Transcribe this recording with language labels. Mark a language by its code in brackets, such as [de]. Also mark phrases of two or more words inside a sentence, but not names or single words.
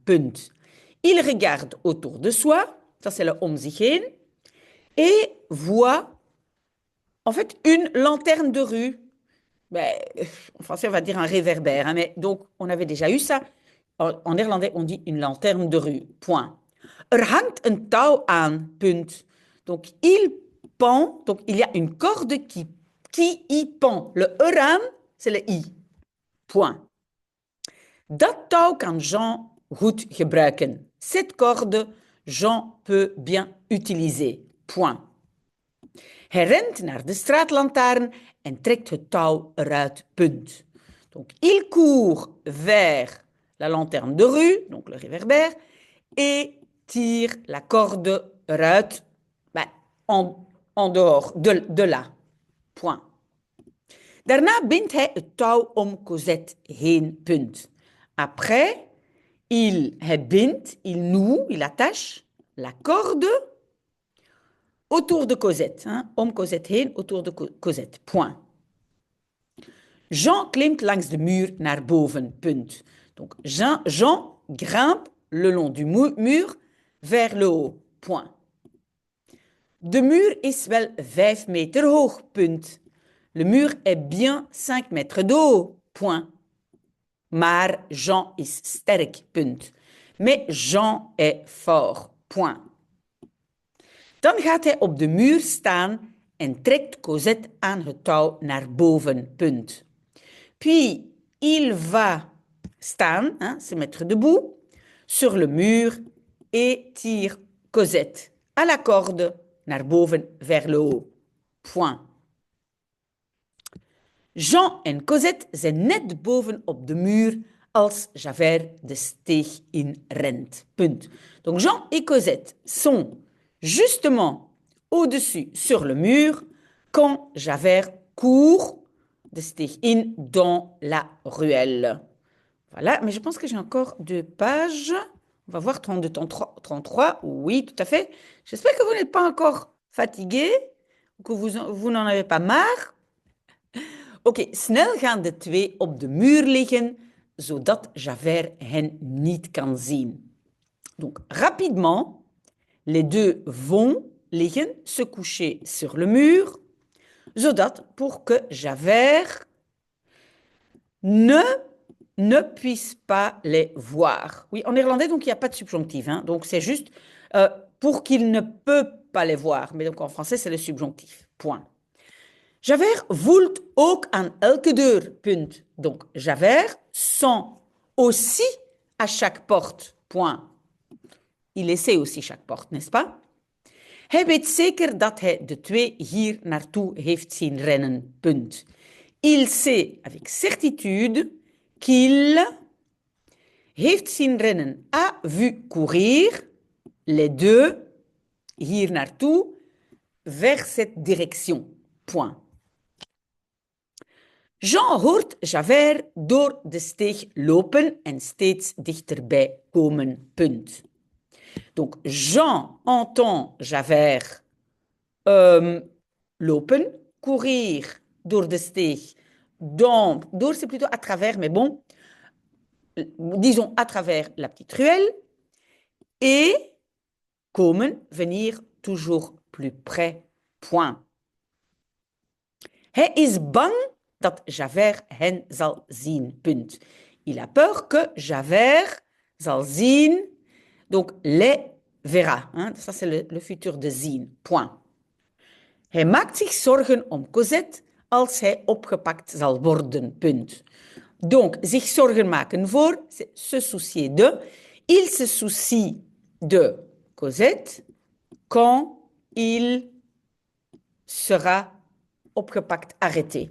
[nl] Punt. [fr] Il regarde autour de soi, ça c'est le [nl] om zich heen, [fr] et voit en fait une lanterne de rue. Ben, en français, on va dire un réverbère, hein, mais donc on avait déjà eu ça. En néerlandais, on dit une lanterne de rue. Point. [nl] Er hangt een touw aan. Punt. [fr] Donc il pend, donc il y a une corde qui y pend. Le eraan, c'est le i. Point. [nl] Dat touw kan Jean goed gebruiken. [fr] Cette corde, Jean peut bien utiliser. Point. [nl] Hij rent naar de straatlantaarn en trekt het touw eruit. Punt. [fr] Donc, il court vers la lanterne de rue, donc le réverbère, et tire la corde eruit en dehors de là. Point. [nl] Daarna bindt hij het touw om Cosette heen. Punt. [fr] Après, il noue, il attache la corde autour de Cosette, hein, [nl] om Cosette heen, [fr] autour de Cosette. Point. [nl] Jean klimt langs de muur naar boven. Punt. [fr] Donc Jean grimpe le long du mur vers le haut. Point. [nl] De muur is wel 5 meter hoog. Punt. [fr] Le mur est bien 5 mètres de haut. Point. [nl] Maar Jean is sterk. Punt. [fr] Mais Jean est fort. Point. [nl] Dan gaat hij op de muur staan en trekt Cosette aan het touw naar boven. Punt. [fr] Puis, il va staan, hein, se mettre debout, sur le mur et tire Cosette à la corde [nl] naar boven [fr] vers le haut. Point. [nl] Jean en Cosette zijn net boven op de muur als Javert de steeg in rent. Punt. [fr] Donc Jean et Cosette sont justement au-dessus sur le mur quand Javert court [nl] de steeg in [fr] dans la ruelle. Voilà, mais je pense que j'ai encore 2 pages. On va voir 32, 33. Oui, tout à fait. J'espère que vous n'êtes pas encore fatigué, que vous n'en avez pas marre. [nl] Oké, snel gaan de 2 op de muur liggen, zodat Javert hen niet kan zien. [fr] Donc, rapidement, les 2 vont liggen, se coucher sur le mur, zodat pour que Javert ne puisse pas les voir. Oui, en néerlandais, donc il n'y a pas de subjonctif. Hein, donc c'est juste pour qu'il ne peut pas les voir. Mais donc en français, c'est le subjonctif. Point. [nl] Javert voelt ook aan elke deur. Punt. [fr] Donc Javert sent aussi à chaque porte. Point. Il essaie aussi chaque porte, n'est-ce pas? [nl] Hij weet zeker dat hij de 2 hier naartoe heeft zien rennen. Punt. [fr] Il sait avec certitude qu'il [nl] heeft zien rennen, [fr] a vu courir les 2 [nl] hier naartoe [fr] vers cette direction. Point. [nl] Jean hoort Javert door de steeg lopen en steeds dichterbij komen. Punt. [fr] Donc, Jean entend Javert lopen, courir [nl] door de steeg. [fr] Door, c'est plutôt à travers, mais bon, disons à travers la petite ruelle. Et komen, venir toujours plus près. Point. [nl] Hij is bang dat Javert hen zal zien. Punt. [fr] Il a peur que Javert [nl] zal zien. [fr] Donc, les verra. Hein? Ça, c'est le futur de zien. Point. [nl] Hij maakt zich zorgen om Cosette als hij opgepakt zal worden. Punt. Donc, zich zorgen maken voor, [fr] c'est se soucier de. Il se soucie de Cosette quand il sera opgepakt, arrêté.